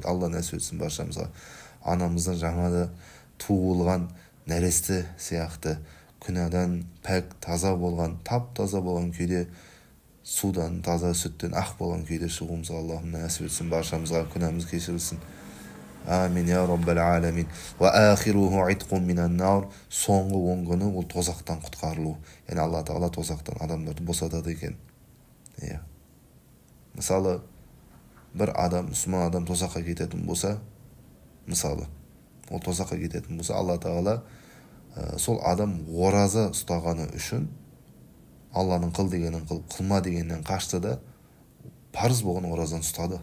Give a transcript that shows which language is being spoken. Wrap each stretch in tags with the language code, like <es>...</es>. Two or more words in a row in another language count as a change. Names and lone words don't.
<kk>Алла нәсіп етсін баршамызға. Анамыздан жаңада туылған нәресте сияқты күнәдан пәк таза болған, тап-таза болған күйде, судан, таза сүттен ақ болған күйде шығуымызға Аллахым нәсіп етсін баршамызға, күнәміз кешірілсін.</kk> <ar>آمين يا رب العالمين وآخره عتق من النار,</ar> <kk>соңғы 10 күні ол тозақтан құтқарылу. Яғни Алла Тағала тозақтан адамдарды босатады екен. Мысалы, бір адам, мұсылман адам тозаққа кететін болса, мысалы, ол тозаққа кететін болса, Алла Тағала сол адам ораза ұстағаны үшін Алланың қыл дегенін қыл, қылма дегеннен қашты да парыз болған оразаны ұстады.</kk>